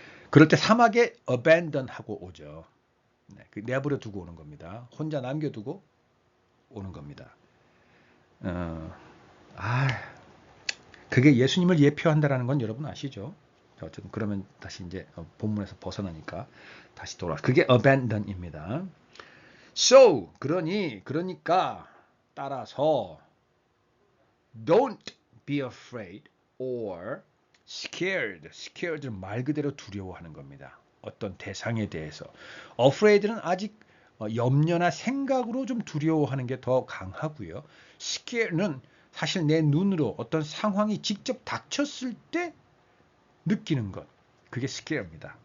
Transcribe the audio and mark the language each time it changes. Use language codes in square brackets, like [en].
[ko] 그럴 때 사막에 abandon 하고 오죠. 네, 내버려 두고 오는 겁니다. 혼자 남겨두고 오는 겁니다. 어, 아, 그게 예수님을 예표한다라는 건 여러분 아시죠? 어쨌든 그러면 다시 이제 본문에서 벗어나니까 다시 돌아. 그게 abandon입니다. [en] So [ko] 그러니까 따라서 [en] don't be afraid or scared. [ko] scared는 말 그대로 두려워하는 겁니다. 어떤 대상에 대해서. afraid는 아직 염려나 생각으로 좀 두려워하는 게 더 강하고요. scared는 사실 내 눈으로 어떤 상황이 직접 닥쳤을 때 느끼는 것. 그게 scare입니다.